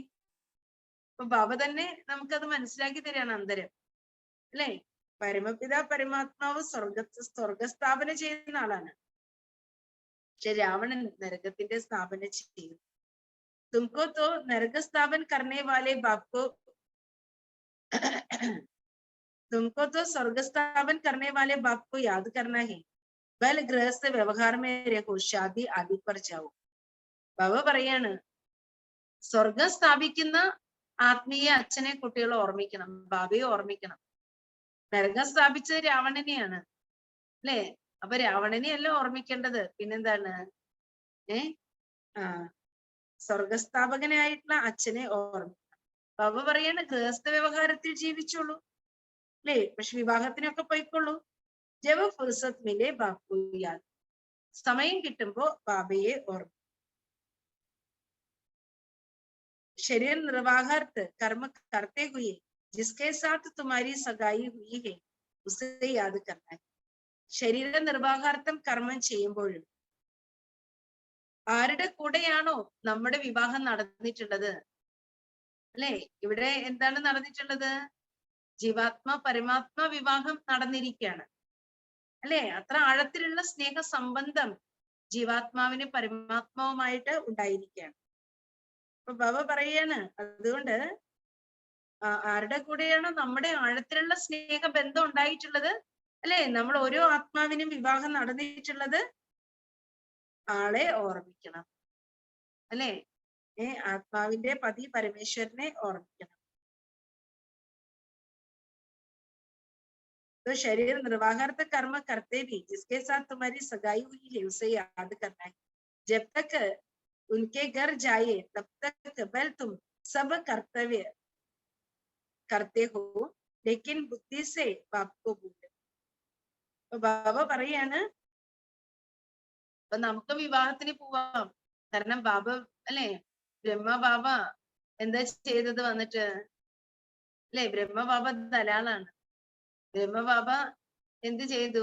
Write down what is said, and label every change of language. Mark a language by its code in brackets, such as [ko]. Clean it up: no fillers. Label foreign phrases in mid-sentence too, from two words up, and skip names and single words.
[ml] അപ്പൊ ബാബ തന്നെ നമുക്കത് മനസ്സിലാക്കി തരാണ് അന്തരം അല്ലെ. പരമപിത പരമാത്മാവ് സ്വർഗസ്ഥാപന ചെയ്യുന്ന ആളാണ്, പക്ഷെ രാവണൻ നരകത്തിന്റെ സ്ഥാപന ചെയ്യും. [hi] तुमको तो नरक स्थापन करने वाले बापको तुमको तो स्वर्ग स्थापन करने वाले बाप को याद करना है. बल गृहस्थ व्यवहार में रहो, शादी आदि पर जाओ. [ml] ബാബ പറയാണ് സ്വർഗം സ്ഥാപിക്കുന്ന ആത്മീയ അച്ഛനെ കുട്ടികൾ ഓർമ്മിക്കണം, ബാബയെ ഓർമ്മിക്കണം. നരകം സ്ഥാപിച്ചത് രാവണനെയാണ്, അല്ലേ? അപ്പൊ രാവണനെയല്ല ഓർമ്മിക്കേണ്ടത്, പിന്നെന്താണ്? ആ സ്വർഗസ്ഥാപകനായിട്ടുള്ള അച്ഛനെ ഓർമ്മിക്കണം. ബാബ പറയാണ് ഗൃഹസ്ഥ വ്യവഹാരത്തിൽ ജീവിച്ചോളൂ, അല്ലേ? പക്ഷെ വിവാഹത്തിനൊക്കെ പോയിക്കൊള്ളൂ. [hi] जब फ़ुरसत मिले बापू याद, [ml] സമയം കിട്ടുമ്പോ ബാബയെ ഓർമ്മ. [hi] शरीर निर्वाहार्थ कर्म करते हुए जिसके साथ तुम्हारी सगाई हुई है उसे याद करना है. [ml] ശരീര നിർവാഹാർത്ഥം കർമ്മം ചെയ്യുമ്പോഴും ആരുടെ കൂടെയാണോ നമ്മുടെ വിവാഹം നടന്നിട്ടുള്ളത്, അല്ലെ? ഇവിടെ എന്താണ് നടന്നിട്ടുള്ളത്? ജീവാത്മ പരമാത്മ വിവാഹം നടന്നിരിക്കുകയാണ്, അല്ലെ? അത്ര ആഴത്തിലുള്ള സ്നേഹ സംബന്ധം ജീവാത്മാവിന് പരമാത്മാവുമായിട്ട് ഉണ്ടായിരിക്കുകയാണ്. അപ്പൊ ബാബ പറയാണ്, അതുകൊണ്ട് ആരുടെ കൂടെയാണോ നമ്മുടെ ആഴത്തിലുള്ള സ്നേഹ ബന്ധം ഉണ്ടായിട്ടുള്ളത്, അല്ലെ? നമ്മൾ ഓരോ ആത്മാവിനും വിവാഹം നടന്നിട്ടുള്ളത്, ആളെ ഓർമ്മിക്കണം, അല്ലെ? ആത്മാവിന്റെ പതി പരമേശ്വരനെ ഓർമ്മിക്കണം. [hi] तो शरीर निर्वाहार्थ कर्म करते भी जिसके साथ तुम्हारी सगाई हुई है उसे याद करना है. जब तक उनके घर जाए तब तक बल तुम सब कर्तव्य करते हो लेकिन बुद्धि से बाप को भूलो. [ml] ബാബ പറയാണ്, അപ്പൊ നമുക്ക് വിവാഹത്തിന് പോവാം. കാരണം ബാബ, അല്ലെ, ബ്രഹ്മ ബാബ എന്താ ചെയ്തത് വന്നിട്ട്, അല്ലെ? ബ്രഹ്മ ബാബ ദലാളാണ്. ബ്രഹ്മ ബാബ എന്ത് ചെയ്തു?